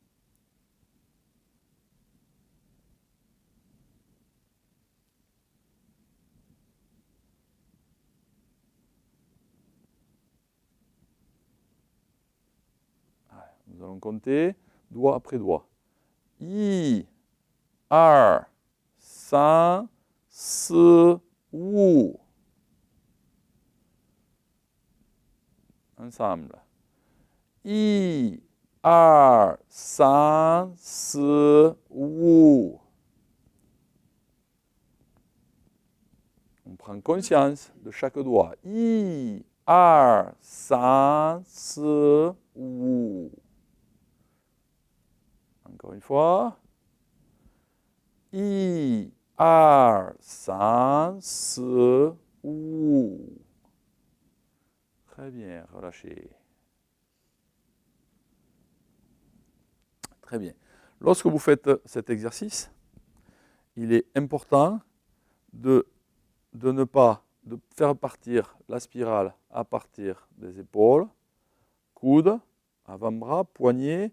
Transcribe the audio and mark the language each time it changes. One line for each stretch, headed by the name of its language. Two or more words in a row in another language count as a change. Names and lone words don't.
French: Nous allons compter doigt après doigt.
Chinese: 一，二，三，四，五.
French: Ensemble.
Chinese: 一，二，三，四，五.
French: On prend conscience de chaque doigt.
Chinese: 一，二，三，四，五.
French: Encore une fois.
Chinese: 一，二，三，四，五.
French: Très bien, relâchez. Très bien. Lorsque vous faites cet exercice, il est important de ne pas de faire partir la spirale à partir des épaules, coudes, avant-bras, poignets.